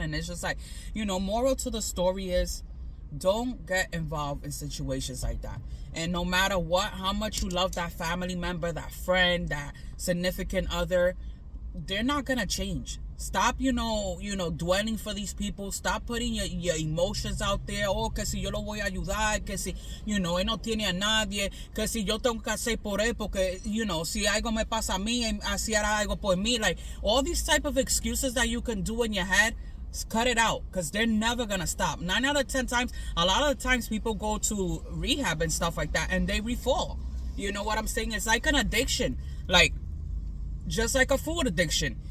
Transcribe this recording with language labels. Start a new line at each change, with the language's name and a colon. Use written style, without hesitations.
English: And it's just like, you know, moral to the story is, don't get involved in situations like that. And no matter what, how much you love that family member, that friend, that significant other, they're not gonna change. Stop, dwelling for these people. Stop putting your emotions out there.
Spanish: Oh, que si yo lo voy a ayudar, que si, él no tiene a nadie, que si yo tengo que hacer por él, porque, si algo me pasa a mí, hiciera algo por mí.
English: Like, all these type of excuses that you can do in your head, cut it out, because they're never going to stop. 9 out of 10 times, a lot of the times people go to rehab and stuff like that, and they refall. You know what I'm saying? It's like an addiction. Like, just like a food addiction.